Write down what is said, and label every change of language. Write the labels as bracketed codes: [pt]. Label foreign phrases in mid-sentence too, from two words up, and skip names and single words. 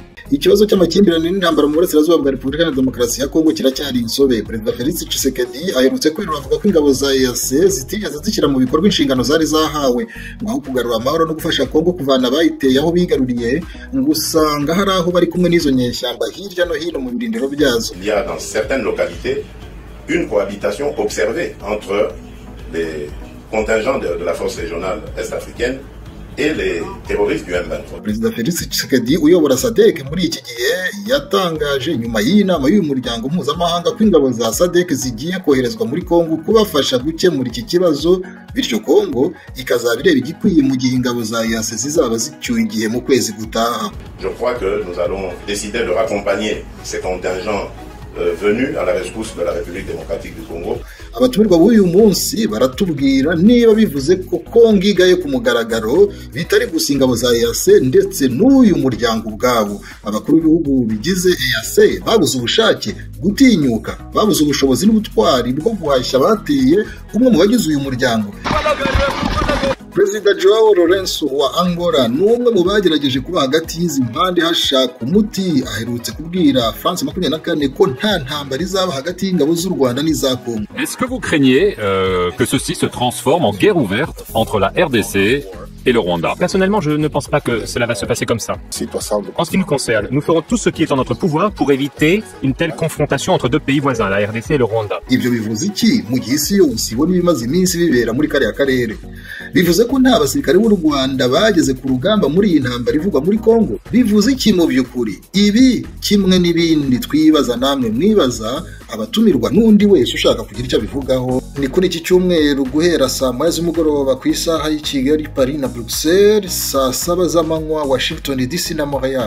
[rw] Ikibazo cy'amakimbirane n'intambara mu burasirazuba bwa Repubulika ya Demokarasi ya Kongo kiracyari insobe. Perezida Felix Tshisekedi aherutse kwerura avuga ko ingabo za EAC zitigeze zishyira mu bikorwa inshingano zari zahawe ngo kugarura amahoro no gufasha Kongo kuvana abayiteye aho bigaruriye, ngo usanga hari aho bari kumwe n'izo nyeshyamba hirya no hino mu birindiro byazo. [fr] Il y a dans certaines localités une cohabitation observée entre les contingents de la force régionale est-africaine et les terroristes du M23. [rw] Perezida Felix Tshisekedi uyobora SADC muri iki gihe yatangaje nyuma y'inama y'uyu muryango mpuzamahanga ko ingabo za SADC zigiye koherezwa muri Kongo kubafasha gukemura iki kibazo, bityo Kongo ikazabireba igikwiye mu gihe ingabo za EAC zizaba zicyuye igihe mu kwezi gutaha. [fr] Je crois que nous allons décider de raccompagner ces contingents venus à la rescousse de la République démocratique du Congo. [rw] Abatumirwa b'uyu munsi baratubwira niba bivuze ko Kongo igaye ku mugaragaro bitari gusa ingabo za EAC ndetse n'uyu muryango ubwabo. Abakuru b'ibihugu bigize EAC babuze ubushake, gutinyuka, babuze ubushobozi n'ubutwari bwo guhashya bateye umwe mu bagize uyu muryango. Perezida Joao Lourenço wa Angola n'umwe mu bagerageje kuba hagati y'izi mpande hashaka umuti, aherutse kubwira France 24 ko nta ntambara izaba hagati y'ingabo z'u Rwanda n'iza Kongo. [fr] Est-ce que vous craignez que ceci se transforme en guerre ouverte entre la RDC et le Rwanda? Personnellement, je ne pense pas que cela va se passer comme ça. En ce qui nous concerne, nous ferons tout ce qui est en notre pouvoir pour éviter une telle confrontation entre deux pays voisins, la RDC et le Rwanda. [rw] Ibyo bivuze iki mu gihe isi yose ibona ibimaze iminsi bibera muri kariya karere? Bivuze ko nta basirikare b'u Rwanda bageze ku rugamba muri iyi ntambara ivugwa muri Kongo? Bivuze iki mu by'ukuri? Ibi kimwe n'ibindi twibaza namwe mwibaza, abatumirwa n'undi wese ushaka kugira icyo abivugaho, ni kuri iki cyumweru guhera saa moya z'umugoroba ku isaha y'i Kigali, Paris na Bruxelles, saa 7 z'amanywa Washington DC na Montreal.